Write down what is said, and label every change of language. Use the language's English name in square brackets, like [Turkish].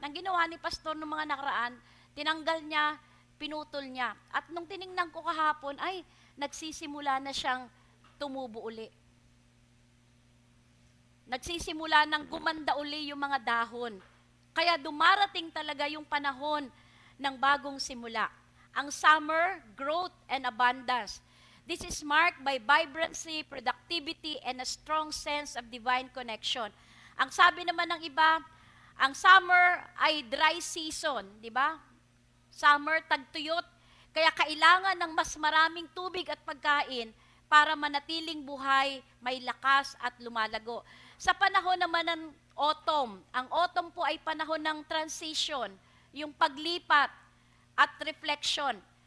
[Filipino] Ang ginawa ni pastor ng mga nakaraan, tinanggal niya, pinutol niya. At nung tiningnan ko kahapon, ay nagsisimula na siyang tumubo uli. Nagsisimula nang gumanda uli yung mga dahon. Kaya dumarating talaga yung panahon ng bagong simula. [English] Ang summer, growth and abundance. This is marked by vibrancy, productivity, and a strong sense of divine connection. [Filipino] Ang sabi naman ng iba, ang summer ay dry season, di ba? Summer, tagtuyot, kaya kailangan ng mas maraming tubig at pagkain para manatiling buhay, may lakas at lumalago. Sa panahon naman ng autumn, ang autumn po ay panahon ng transition, yung paglipat at reflection.